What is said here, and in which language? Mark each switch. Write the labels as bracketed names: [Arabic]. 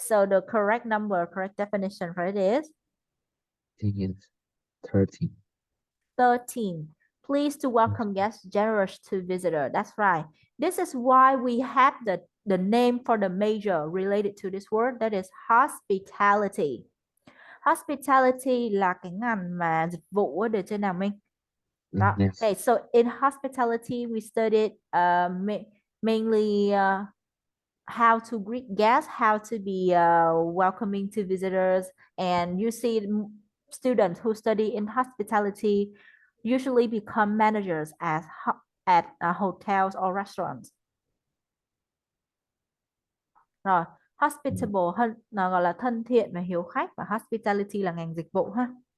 [English] So the correct definition for it is I think it's 13. 13. Pleased to welcome guests, generous to visitor. That's right. This is why we have the name for the major related to this word, that is hospitality. [Vietnamese] Hospitality là cái ngành mà dịch vụ ở, được chưa nào Minh? Đó. [English] Yes. Okay, so in hospitality we studied mainly how to greet guests, how to be welcoming to visitors, and you see students who study in hospitality usually become managers at hotels or restaurants. [Vietnamese] Rồi, Mm, hospitable hơn nó gọi là thân thiện và hiếu khách, và hospitality là ngành dịch vụ ha.